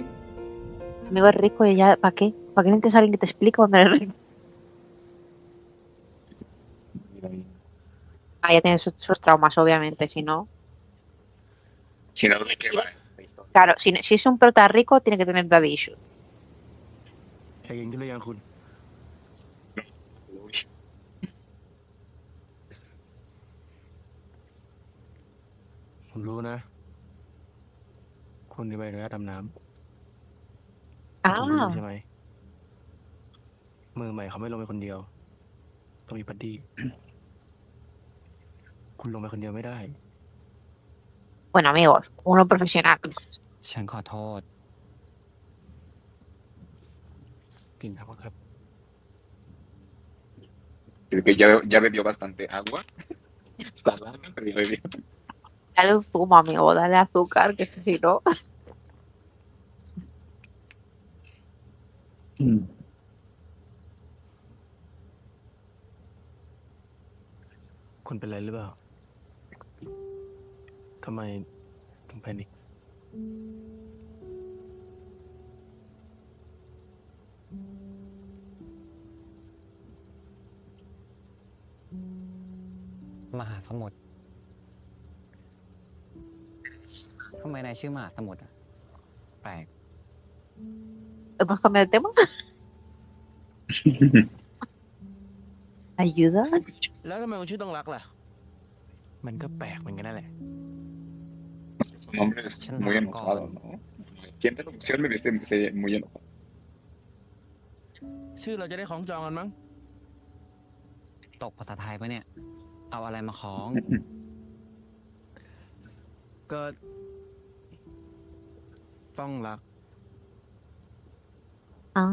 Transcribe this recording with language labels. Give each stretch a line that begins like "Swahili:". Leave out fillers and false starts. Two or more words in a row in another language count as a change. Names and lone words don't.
Spanish: Amigo es rico y ya, ¿para qué? ¿Para qué necesitas a alguien que te explique cuando eres rico? Mira ahí. Ah, ya tiene sus traumas, obviamente, si no. Si no, ¿de qué va esta historia? Claro, si es un prota rico, tiene que tener
English: daddy issues.
Thai: ใจเย็นขึ้นหรือยังคุณ Uy, ผมรู้นะ คุณมีใบอนุญาตดำน้ำคุณรู้ Ah, ใช่ไหม มือใหม่เขาไม่ลงไปคนเดียว ต้องมีบัดดี้ คุณลงไปคนเดียวไม่ได้
Spanish: bueno, amigos, uno profesional.
Thai: ฉันขอโทษ กินครับครับ
Spanish: creo que ya bebió bastante agua. Salada, pero ya bebió. Dale un zumo, amigo, dale azúcar, que si no.
Thai: คุณเป็นไรหรือเปล่า ทำไมถึงแพนิค มหาสมุทรทำไมนายชื่อมหาสมุทรอะแปลก
Spanish: ¿Hemos cambiado de tema? ¿Ayuda?
Thai: แล้วทำไมคุณชื่อต้องรักล่ะ มันก็แปลกเหมือนกันนั่นแหละ
Spanish: Su nombre es muy enojado, ¿no? ¿Quién te lo pusieron? Me viste muy enojado.
Thai: ชื่อเราจะได้ของจองกันมั้ง ตกภาษาไทยปะเนี่ย เอาอะไรมาคล้อง ก็ต้องรัก Ah,